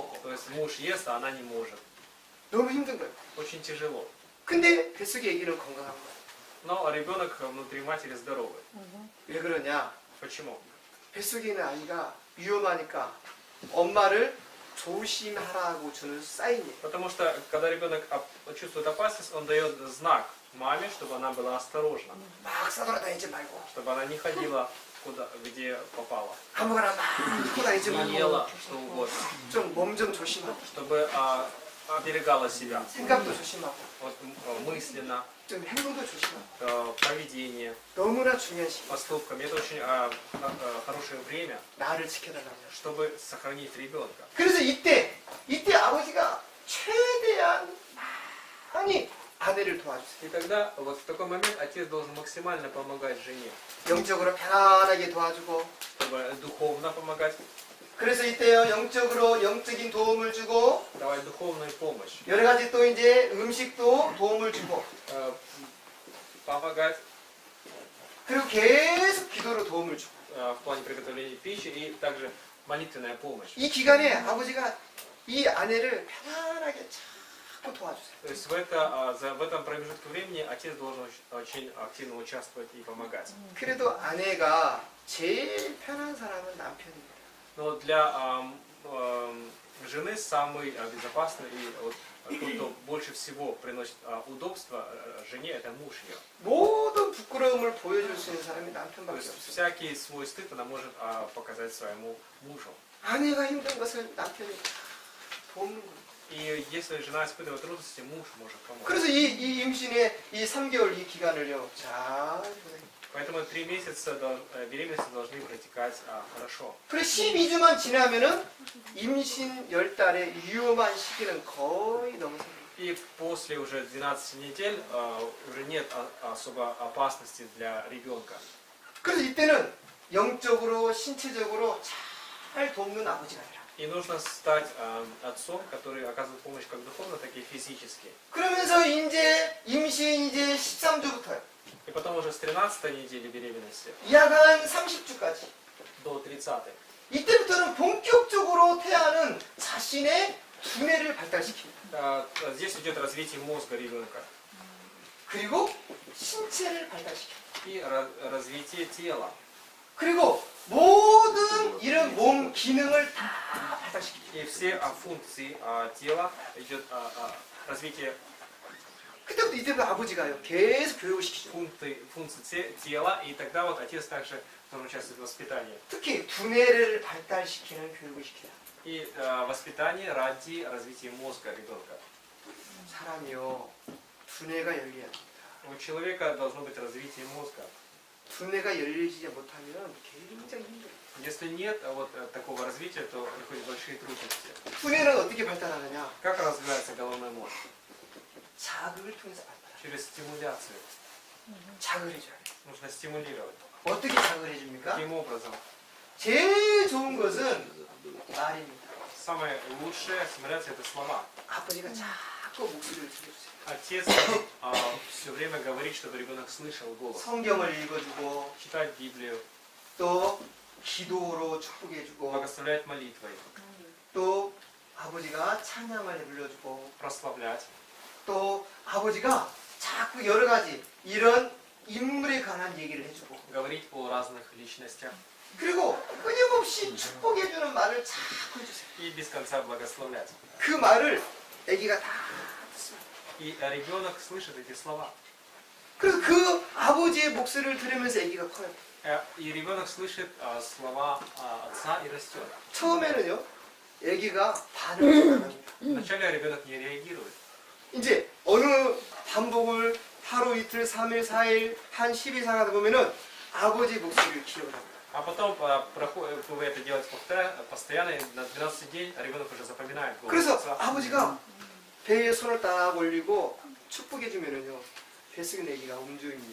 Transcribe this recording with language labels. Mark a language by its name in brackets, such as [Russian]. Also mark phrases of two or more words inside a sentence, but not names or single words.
[Russian] То есть муж ест, а она не может. [Korean] 너무 힘든 거예요. [Russian] Очень тяжело. [Korean] 근데 뱃속의 아기는 건강한 거예요. [Russian] Но ребенок внутри матери здоровый. [Korean] 왜 그러냐? [Russian] Почему? [Korean] 뱃속에 있는 아이가 위험하니까 엄마를 조심하라고 주는 사인이에요. [Russian] Потому что, когда ребенок чувствует опасность, он дает знак маме, чтобы она была осторожна. [Korean] 막 싸돌아다니지 말고 [Russian] Чтобы она не ходила куда, где попала. [Korean] 아무거나 막 돌아다니지 [Russian] Не [Korean] 말고 [Russian] ела что угодно. [Korean] 좀 몸 좀 조심하고 [Russian] Чтобы оберегала себя. [Korean] 생각도 조심하고 [Russian] Вот, мысленно, [Korean] 좀 행동도 조심하고 [Russian] поведение, [Korean] 너무나 중요한 시기. [Russian] поступками. Это очень хорошее время, [Korean] 나를 지켜달라고. [Russian] чтобы сохранить ребенка. [Korean] 그래서 이때 아버지가 최대한 많이 아내를 도와주세요. [Russian] И тогда, вот в такой момент, отец должен максимально помогать жене, [Korean] 영적으로 편안하게 도와주고. [Russian] чтобы духовно помогать, [Korean] 그래서 이때요 영적으로 영적인 도움을 주고 [Russian] давать духовную помощь, [Korean] 여러 가지 또 이제 음식도 도움을 주고 [Russian] помогать [Korean] 그리고 계속 기도로 도움을 주고. [Russian] в плане приготовления пищи и также молитвенная помощь. [Korean] 이 기간에 아버지가 이 아내를 편안하게 자꾸 도와주세요. [Russian] То есть в этом промежутке времени отец должен очень активно участвовать и помогать. [Korean] 그래도 아내가 제일 편한 사람은 남편이에요. [Russian] Но для жены самый безопасный и вот, тот, кто больше всего приносит удобства жене, это муж ее. [Korean] 모든 부끄러움을 보여줄 수 있는 사람이 [Russian] То [Korean] 남편밖에 [Russian] есть [Korean] 없어요. [Russian] всякий свой стыд она может показать своему мужу. [Korean] 아내가 힘든 것을 남편이 돕는 거예요. [Russian] И если жена испытывает трудности, муж может помочь. [Korean] 그래서 이 임신의 이 3개월 이 기간을요 잘 보내요. [Russian] Поэтому 3 месяца беременности должны протекать хорошо. [Korean] 그래 12주만 지나면은 임신 10달의 위험한 시기는 거의 넘어섭니다. [Russian] И после уже 12 недель уже нет особо опасности для ребенка. [Korean] 그래서 이때는 영적으로 신체적으로 잘 돕는 아버지가 되라. [Russian] И нужно стать отцом, который оказывает помощь как духовно, так и физически. [Korean] 그러면서 이제 임신 이제 13주부터요. [Russian] И потом уже с 13 недели беременности [Korean] 약한 30주까지. [Russian] до 30-й. [Korean] 이때부터는 본격적으로 태아는 자신의 두뇌를 발달시킵니다. [Russian] Здесь идет развитие мозга ребенка [Korean] 그리고 신체를 발달시킵니다. [Russian] и развитие тела. [Korean] 그리고 모든 이런 몸 기능을 다 발달시킵니다. [Russian] И все функции тела идет развитие [Korean] 그때부터 이때부터 아버지가요 계속 교육을 시키죠. [Russian] функций тела, и тогда вот отец также должен участвовать в воспитании. [Korean] 특히 두뇌를 발달시키는 교육을 시키다. [Russian] И воспитание ради развития мозга ребенка. [Korean] 사람이요 두뇌가 열려야 합니다. [Russian] У человека должно быть развитие мозга. [Korean] 두뇌가 열리지 못하면 굉장히 힘들어요. [Russian] Если нет вот такого развития, то приходят большие трудности. [Korean] 두뇌는 어떻게 발달하느냐? [Russian] Как развивается головной мозг? [Korean] 자극을 통해서 발달해요. [Russian] Через стимуляцию. [Korean] 자극을 해줘야 돼요. [Russian] Нужно стимулировать. [Korean] 어떻게 자극을 해줍니까? [Russian] Каким образом? [Korean] 제일 좋은 것은 말입니다. [Russian] Самое лучшее стимуляция это слова. [Korean] 아버지가 자꾸 목소리를 들려주세요. [Russian] Отец все время говорит, чтобы ребенок слышал голос. [Korean] 성경을 읽어주고 [Russian] Читать Библию, [Korean] 또 기도로 축복해주고 [Russian] благословлять молитвой, [Korean] 또 아버지가 찬양을 불러주고 [Russian] прославлять. [Korean] 또 아버지가 자꾸 여러 가지 이런 인물에 관한 얘기를 해주고 [Russian] Говорить о разных личностях. [Korean] 그리고 끊임없이 축복해주는 말을 자꾸 해주세요. [Russian] И без конца благословлять. [Korean] 그 말을 아기가 다 듣습니다. [Russian] И ребенок слышит эти слова. [Korean] 그래서 그 아버지의 목소리를 들으면서 아기가 커요. [Russian] И ребенок слышит слова отца и растет. [Korean] 처음에는요, 아기가 반응을 안 합니다. [Russian] Вначале ребенок не реагирует. [Korean] 이제 어느 반복을 하루 이틀 3일 4일 한 10일 상하다 보면은 아버지 목소리를 기억을 합니다. [Russian] А потом вы это делаете постоянно, и на 12 день ребенок уже запоминает голос [Korean] 그래서 [Russian] отца. [Korean] 아버지가 배에 손을 딱 올리고 축복해주면은요, 뱃속에 아기가 움직입니다.